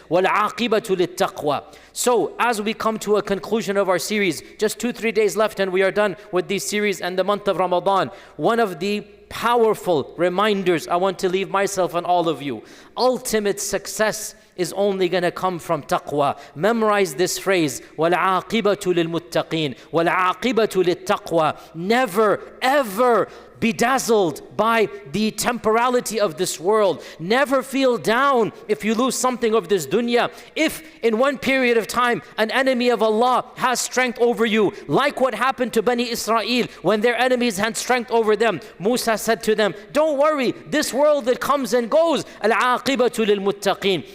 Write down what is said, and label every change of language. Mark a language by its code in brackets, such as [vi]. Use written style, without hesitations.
[ar] وَالْعَاقِبَةُ لِلتَّقْوَى. [en] So as we come to a conclusion of our series, just 2-3 days left and we are done with this series and the month of Ramadan, one of the powerful reminders I want to leave myself and all of you: ultimate success is only going to come from taqwa. Memorize this phrase: [ar] وَالْعَاقِبَةُ لِلْمُتَّقِينَ وَالْعَاقِبَةُ لِلتَّقْوَى. [en] Never ever be dazzled by the temporality of this world. Never feel down if you lose something of this dunya. If in one period of time an enemy of Allah has strength over you, like what happened to Bani Israel when their enemies had strength over them, Musa said to them, don't worry, this world that comes and goes, [ar] al-aqibatu lil-muttaqin.